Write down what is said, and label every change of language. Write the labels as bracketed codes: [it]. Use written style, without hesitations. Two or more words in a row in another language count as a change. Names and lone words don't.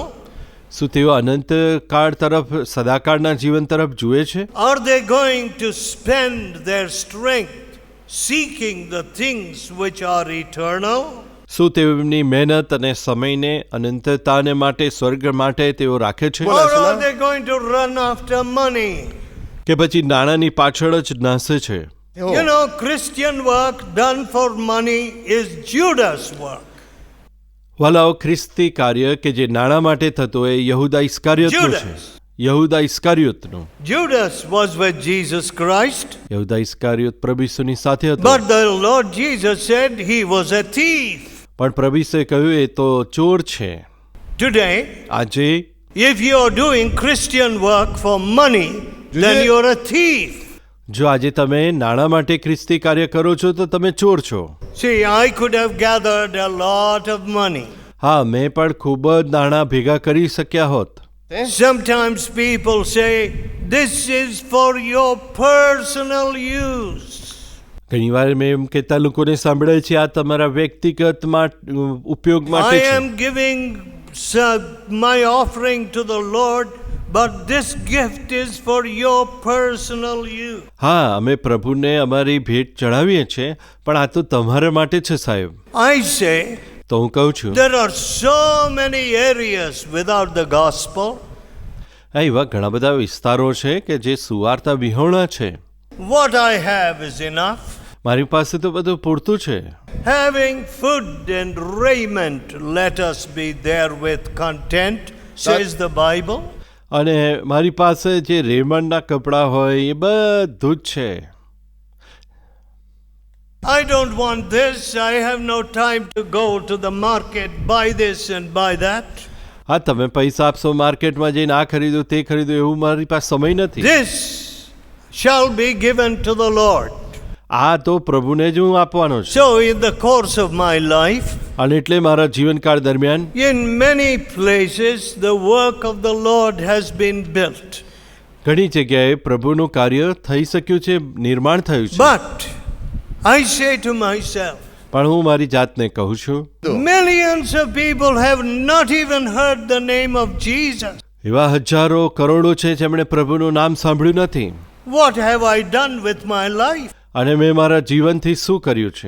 [gu] શું તેઓ અનંત કાળ તરફ, સદાકાળના જીવન તરફ જુએ છે? [en] Are they going to spend their strength seeking the things which are eternal? [gu] શું તેમની મહેનત અને સમયને અનંતતાને માટે, સ્વર્ગ માટે તેઓ રાખે છે? [en] Or are they going to run after money? [gu] કે પછી નાણાંની પાછળ જ નાસે છે? [en] You know, Christian work done for money is Judas' work. [gu] વાલાઓ, ખ્રિસ્તી કાર્ય કે જે નાણાં માટે થતો એ યહૂદા ઇસ્કારિયોતનું છે. યહૂદા ઇસ્કારિયોતનું. [en] Judas was with Jesus Christ, [gu] યહૂદા ઇસ્કારિયોત પ્રભુ ઈસુની સાથે હતો. [en] but the Lord Jesus said he was a thief. [gu] પણ પ્રભુ ઈસુએ કહ્યું એ તો ચોર છે. [en] Today, [gu] આજે [en] if you are doing Christian work for money, then you are a thief. [gu] જો આજે તમે નાણાં માટે ખ્રિસ્તી કાર્ય કરો છો તો તમે ચોર છો. [en] See, I could have gathered a lot of money. [gu] હા, મેં પણ ખૂબ જ નાણાં ભેગા કરી શક્યા હોત. [en] Sometimes people say, this is for your personal use. [gu] ઘણીવાર મેં એમ કહેતા લોકોને સાંભળે છે આ તમારા વ્યક્તિગત ઉપયોગ [en] I [gu] માટે છે. [en] am giving my offering to the Lord, but this gift is for your personal use. [gu] હા, અમે પ્રભુને અમારી ભેટ ચડાવીએ છીએ પણ આ તો તમારા માટે છે સાહેબ. [en] I say, [gu] તો હું કહું છું [en] there are so many areas without the gospel. [gu] એવા ઘણા બધા વિસ્તારો છે કે જે સુવાર્તા વિહોણા છે. [en] What I have is enough. [gu] મારી પાસે તો બધું પૂરતું છે. [en] Having food and raiment, let us be therewith content, says the Bible. [gu] અને મારી પાસે જે રેમંડના કપડાં હોય એ બધું જ છે. [en] I don't want this. I have no time to go to the market, buy this and buy that. [gu] હા, તમે પૈસા આપશો માર્કેટમાં જઈને આ ખરીદો તે ખરીદો એવું મારી પાસે સમય નથી. [en] This shall be given to the Lord. [gu] આ તો પ્રભુને જ હું આપવાનો છું. [en] So in the course of my life, [gu] અને એટલે મારા જીવનકાળ દરમિયાન [en] in many places the work of the Lord has been built. [gu] ઘણી જગ્યાએ પ્રભુનું કાર્ય થઈ શક્યું છે, નિર્માણ થયું છે. [en] But I say to myself, [gu] પણ હું મારી જાતને કહું છું [en] millions of people have not even heard the name of Jesus. [gu] એવા હજારો કરોડો છે જેમણે પ્રભુનું નામ સાંભળ્યું નથી. [en] What have I done with my life? [gu] અને મેં મારા જીવનથી શું કર્યું છે?